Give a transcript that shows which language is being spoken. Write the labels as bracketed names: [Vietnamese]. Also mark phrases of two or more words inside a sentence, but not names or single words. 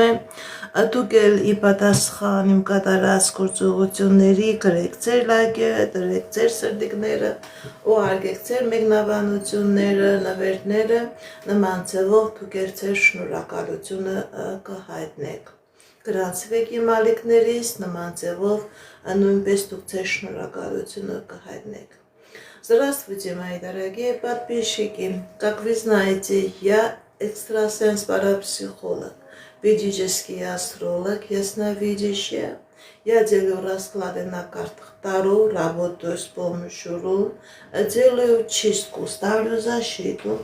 [Armenian] եմ, դուք էլ ի պատասխան իմ կատարած գործողությունների գրեք ձեր լայքերը, դրեք ձեր սրտիկները, ուղարկեք ձեր մեկնաբանությունները, նվերները, նման ձևով դուք էլ ձեր շնորհակալությունը կհայտնեք։ Գրանցվեք իմ ալիքներից, նման ձևով նույնպես դուք ձեր шнурокалությունը կհայտնեք։ [Russian] Здравствуйте, мои дорогие подписчики. Как вы знаете, я экстрасенс-парапсихолог, ведический астролог, ясновидящая. Я делаю расклады на картах Таро, работаю с помощью рун, делаю чистку, ставлю защиту.